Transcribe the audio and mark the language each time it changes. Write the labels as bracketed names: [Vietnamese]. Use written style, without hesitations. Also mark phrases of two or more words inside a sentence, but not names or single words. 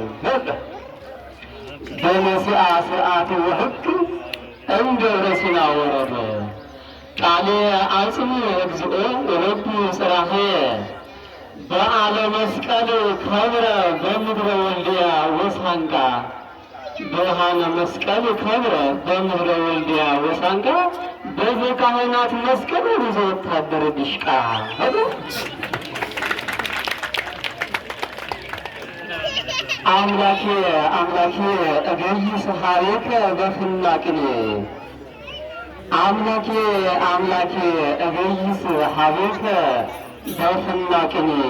[Geez] በሙሴአ ስርዓት ወሕግ እምደብረ ሲና ወረደ ቃሌ አጽም እግዚኦ ወለቡ ጽራሄ በዓለ መስቀል ከብረ በምድረ ወልድያ ወሳንቃ ብርሃነ መስቀል ከብረ በምድረ ወልድያ ወሳንቃ በዘካህናት መስቀል [Amharic] ብዙ ወታደር ዲሽቃ [Geez] አምላኬ አምላኬ እገይስ ኀቤከ በፍናቅኔ አምላኬ አምላኬ እገይስ ኀቤከ በፍናቅኔ